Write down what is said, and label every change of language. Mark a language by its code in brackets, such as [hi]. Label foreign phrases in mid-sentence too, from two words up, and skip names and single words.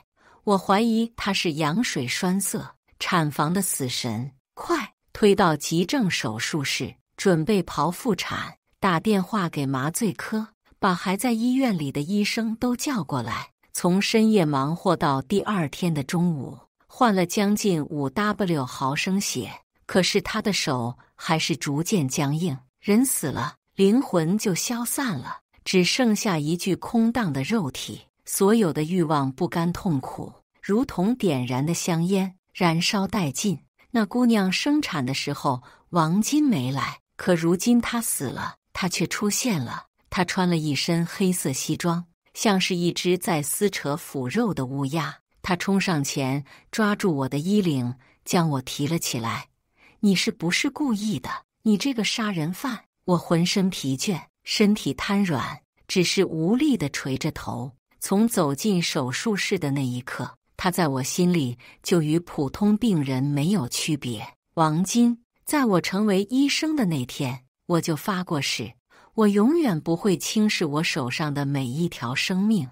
[zh] 我懷疑他是羊水栓塞，產房的死神，快推到急症手術室，準備剖腹產。打電話給麻醉科，把還在醫院裡的醫生都叫過來。從深夜忙活到第二天的中午，換了將近5W 毫升血，可是他的手還是逐漸僵硬。人死了，靈魂就消散了，只剩下一具空蕩的肉體。所有的慾望、不甘、痛苦，如同點燃的香煙，燃燒殆盡。那姑娘生產的時候，王金沒來，可如今她死了，她卻出現了。她穿了一身黑色西裝，像是一隻在撕扯腐肉的烏鴉。她衝上前，抓住我的衣領，將我提了起來。你是不是故意的？你這個殺人犯！我渾身疲倦，身體癱軟，只是無力地垂着頭。從走進手術室的那一刻，他在我心裡就與普通病人沒有區別。王金，在我成為醫生的那天，我就發過誓，我永遠不會輕視我手上的每一條生命。